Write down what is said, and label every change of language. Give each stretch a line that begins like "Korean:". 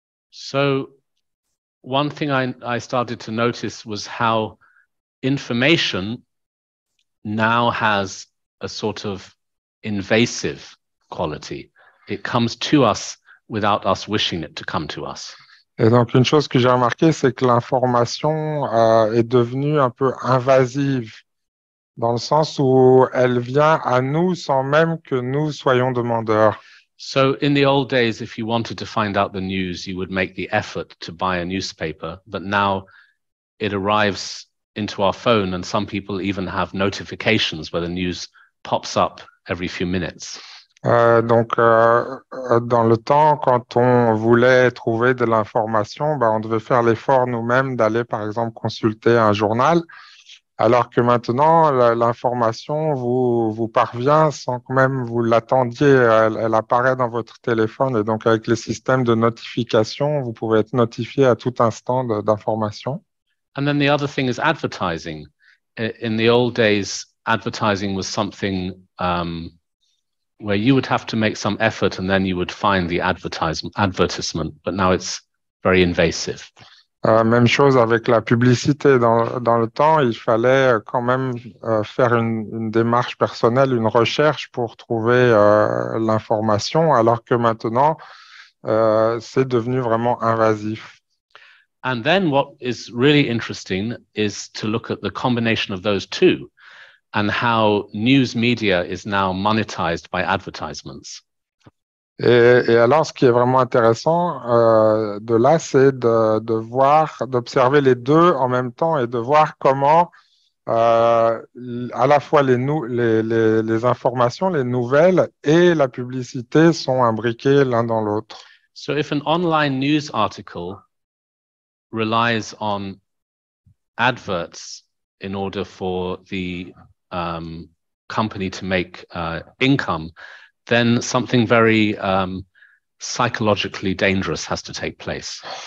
English: So one thing I started to notice was how information now has a sort of invasive quality. It comes to us without us wishing it to come to us.
French: Et donc, une chose que j'ai remarqué, c'est que l'information est devenue un peu invasive, dans le sens où elle vient à nous sans même que nous soyons demandeurs.
English: So in the old days, if you wanted to find out the news, you would make the effort to buy a newspaper. But now it arrives into our phone, and some people even have notifications where the news pops up every few minutes.
French: Dans le temps, quand on voulait trouver de l'information, on devait faire l'effort nous-mêmes d'aller, par exemple, consulter un journal, alors que maintenant, l'information vous parvient sans que même vous l'attendiez. Elle apparaît dans votre téléphone et donc avec les systèmes de notification, vous pouvez être notifié à tout instant d'informations.
English: And then the other thing is advertising. In the old days, advertising was something where you would have to make some effort and then you would find the advertisement, but now it's very invasive.
French: Même chose avec la publicité. Dans le temps, il fallait quand même faire une démarche personnelle, une recherche pour trouver l'information, alors que maintenant, c'est devenu vraiment invasif.
English: And then what is really interesting is to look at the combination of those two and how news media is now monetized by advertisements.
French: Et alors, ce qui est vraiment intéressant de là, c'est d'observer les deux en même temps et de voir comment à la fois les informations, les nouvelles et la publicité sont imbriquées l'un dans l'autre.
English: So if an online news article relies on adverts in order for the company to make income, then something very psychologically dangerous has to take place.